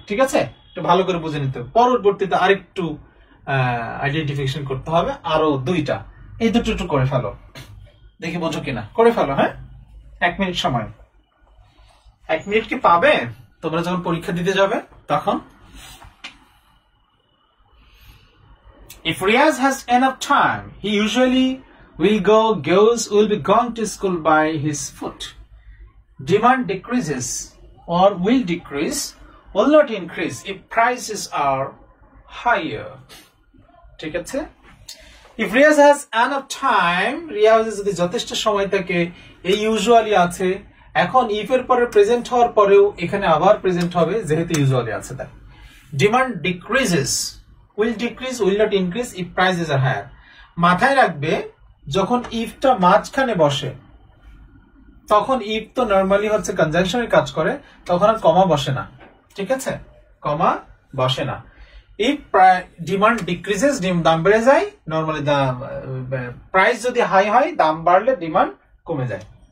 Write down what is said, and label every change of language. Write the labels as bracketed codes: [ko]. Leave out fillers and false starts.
[bn] ঠিক আছে, একটু ভালো করে বুঝে নিতে হবে। পরবর্তীতে আরেকটু আইডেন্টিফিকেশন করতে হবে, আরো 2টা, এই দুটো একটু করে ফেলো, দেখি বোঝো কিনা, করে ফেলো। হ্যাঁ, 1 মিনিট সময়। 1 মিনিট কি পাবে তোমরা যখন পরীক্ষা দিতে যাবে তখন? [en] If Riaz has enough time, he usually will be going to school by his foot. Demand decreases or will decrease, will not increase if prices are higher. [bn] ঠিক আছে, [en] if Riaz has enough time, [bn] Riaz যদি যথেষ্ট সময় থাকে, এই usually আছে, এখন if এর পরে প্রেজেন্ট হওয়ার পরেও এখানে আবার প্রেজেন্ট হবে যেহেতু ইউজুয়ালি আছে। [en] তাই demand decreases, will decrease, will not increase if prices are higher। [bn] মাথায় রাখবে যখন ইফটা মাঝখানে বসে তখন ইফ তো নরমালি হচ্ছে কনজাংশনের কাজ করে, তখন আর কমা বসে না। ঠিক আছে, কমা বসে না। ইফ ডিমান্ড ডিক্রিজেস, দাম বেড়ে যায়, নরমালি দাম, প্রাইস যদি হাই হয় দাম বাড়লে ডিমান্ড কমে যায়।